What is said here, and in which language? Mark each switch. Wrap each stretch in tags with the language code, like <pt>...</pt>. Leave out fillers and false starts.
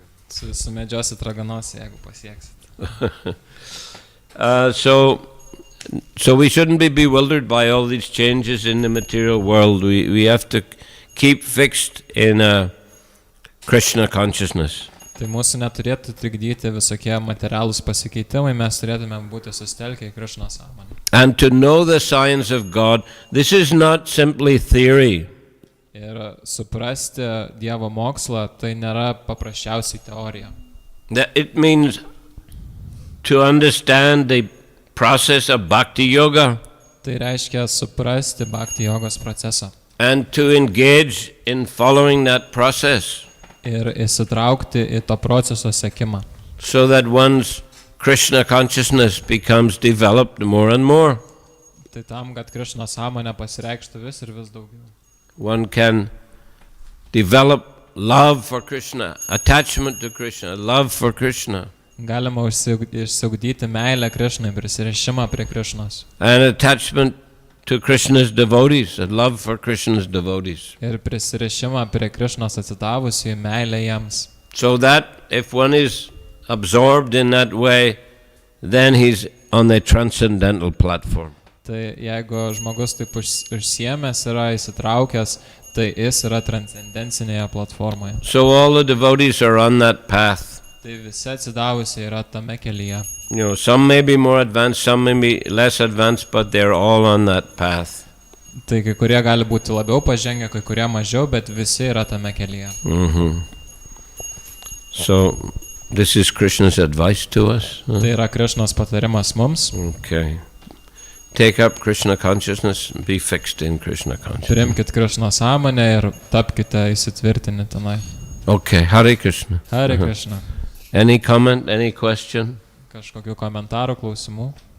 <lt>Sumedžiosit raganosį, jeigu pasieksit.</lt> <en>So we shouldn't be bewildered by all these changes in the material world. We have to keep fixed in Krishna consciousness.</en> <lt>Tai mūsų neturėtų trikdyti visokie materialūs pasikeitimai, mes turėtume būti sustelkę į Krišną sąmonę.</lt> <en>And to know the science of God, this is not simply theory.</en> <lt>Ir suprasti Dievo mokslą, tai nėra paprasčiausiai teorija.</lt> <en>It means to understand the process of bhakti yoga.</en> <lt>Tai reiškia suprasti bhakti jogos procesą.</lt> <en>And to engage in following that process.</en> <lt>Ir įsitraukti į to proceso sekimą.</lt> <en>So that one's Krishna consciousness becomes developed more and more.</en> <lt>Tai tam, kad Krišna sąmonė pasireikštų vis ir vis daugiau.</lt> <en>One can develop love for Krishna, attachment to Krishna, love for Krishna.</en> <lt>Galima išsiugdyti meilę Krišnai, prisirišimą prie Krišnos.</lt> <en>And attachment to Krishna's devotees, a love for Krishna's devotees.</en> <lt>Ir prisirišimą prie Krišnos atsidavusių meilę jiems.</lt> <en>So that if one is absorbed in that way, then he's on the transcendental platform.</en> <lt>Tai jeigu žmogus taip užsiėmęs yra įsitraukęs, tai jis yra transcendencinėje platformoje.</lt> <en>So all the devotees are on that path.</en> <lt>Tai visi atsidavusiai yra tame kelyje.</lt> <en>You know, some may be more advanced, some may be less advanced, but they're all on that path.</en> <lt>Tai kai kurie gali būti labiau pažengę, kai kurie mažiau, bet visi yra tame kelyje.</lt> <en>So this is Krishna's advice to us.</en> <lt>Tai yra Krišnos patarimas mums.</lt> <en>Okay. Take up Krishna consciousness, be fixed in Krishna consciousness.</en> <lt>Priimkit Krišno sąmonę ir tapkite įsitvirtinę tenai.</lt> <en>Okay, Hare Krishna. Hare Krishna. Any comment, any question?</en> <lt>Kažkokių komentarų, klausimų?</lt>